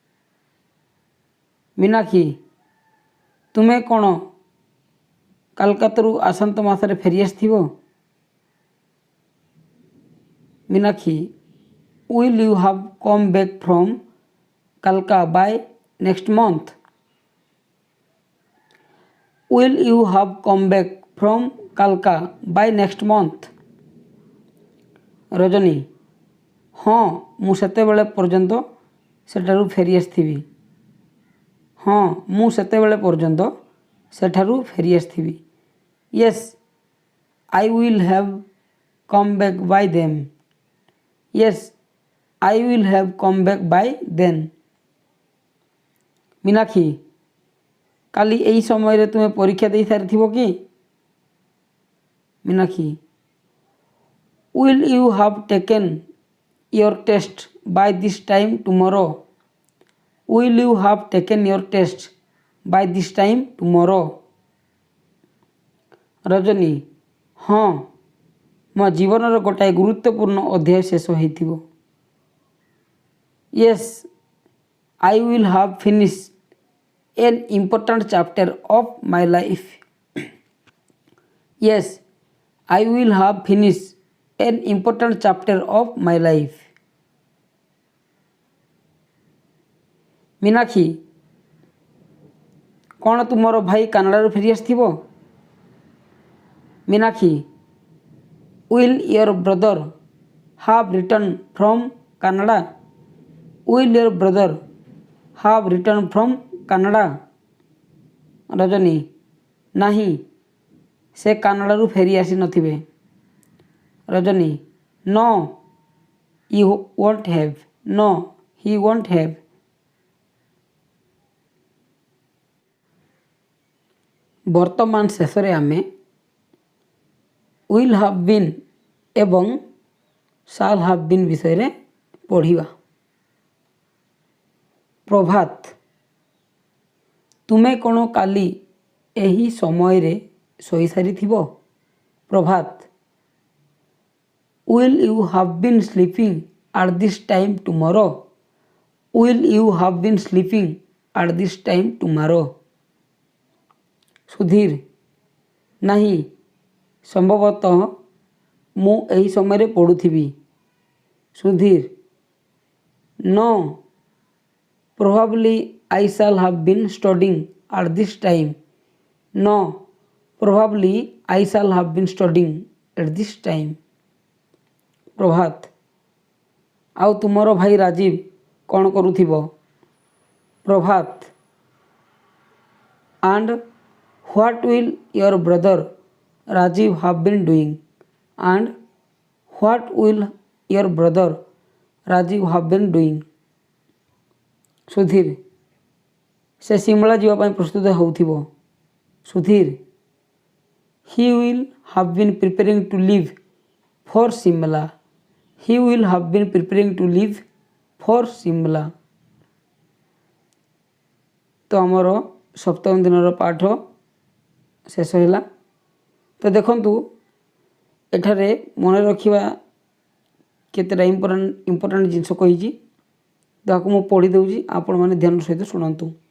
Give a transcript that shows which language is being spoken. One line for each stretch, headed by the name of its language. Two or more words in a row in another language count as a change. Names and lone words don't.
Odia: ମୀନାକ୍ଷୀ ତୁମେ କ'ଣ କାଲକାତାରୁ ଆସନ୍ତା ମାସରେ ଫେରିଆସିଥିବ ମୀନାକ୍ଷୀ
English: will you have come back from Kalka by next month? will you have come back from Kalka by next month?
Odia: ରଜନୀ ହଁ ମୁଁ ସେତେବେଳେ ପର୍ଯ୍ୟନ୍ତ ସେଠାରୁ ଫେରିଆସିଥିବି ହଁ ମୁଁ ସେତେବେଳେ ପର୍ଯ୍ୟନ୍ତ ସେଠାରୁ ଫେରିଆସିଥିବି
English: yes I will have come back by then yes I will have come back by then
Odia: ମୀନାକ୍ଷୀ କାଲି ଏହି ସମୟରେ ତୁମେ ପରୀକ୍ଷା ଦେଇସାରିଥିବ କି ମୀନାକ୍ଷୀ
English: will you have taken your test by this time tomorrow? will you have taken your test by this time tomorrow?
Odia: ରଜନୀ ହଁ ମୋ ଜୀବନର ଗୋଟାଏ ଗୁରୁତ୍ୱପୂର୍ଣ୍ଣ ଅଧ୍ୟାୟ ଶେଷ ହୋଇଥିବ
English: yes I will have finished an important chapter of my life yes I will have finished an important chapter of my life
Odia: ମୀନାକ୍ଷୀ କ'ଣ ତୁମର ଭାଇ କାନାଡ଼ାରୁ ଫେରିଆସିଥିବ ମୀନାକ୍ଷୀ
English: will your brother have returned from Canada? will your brother have returned from Canada?
Odia: ରଜନୀ ନାହିଁ ସେ କାନାଡ଼ାରୁ ଫେରିଆସି ନଥିବେ ରଜନୀ
English: no he won't have no he won't have
Odia: ବର୍ତ୍ତମାନ ଶେଷରେ ଆମେ
English: will have been ଏବଂ shall have been
Odia: ବିଷୟରେ ପଢ଼ିବା ପ୍ରଭାତ ତୁମେ କ'ଣ କାଲି ଏହି ସମୟରେ ଶୋଇସାରିଥିବ ପ୍ରଭାତ
English: will you have been sleeping at this time tomorrow? will you have been sleeping at this time tomorrow?
Odia: ସୁଧୀର ନାହିଁ ସମ୍ଭବତଃ ମୁଁ ଏହି ସମୟରେ ପଢ଼ୁଥିବି ସୁଧୀର
English: no probably I shall have been studying at this time no probably I shall have been studying at this time
Odia: ପ୍ରଭାତ ଆଉ ତୁମର ଭାଇ ରାଜୀବ କ'ଣ କରୁଥିବ ପ୍ରଭାତ
English: and what will your brother Rajiv have been doing? and what will your brother Rajiv have been doing?
Odia: ସୁଧୀର ସେ ଶିମଳା ଯିବା ପାଇଁ ପ୍ରସ୍ତୁତ ହେଉଥିବ ସୁଧୀର
English: he will have been preparing to leave for Shimla he will have been preparing to leave for Shimla.
Odia: ତ ଆମର ସପ୍ତମ ଦିନର ପାଠ ଶେଷ ହେଲା। ତ ଦେଖନ୍ତୁ ଏଠାରେ ମନେ ରଖିବା କେତେଟା ଇମ୍ପୋର୍ଟାଣ୍ଟ ଜିନିଷ କହିଛି, ତାହାକୁ ମୁଁ ପଢ଼ି ଦେଉଛି, ଆପଣମାନେ ଧ୍ୟାନ ସହିତ ଶୁଣନ୍ତୁ।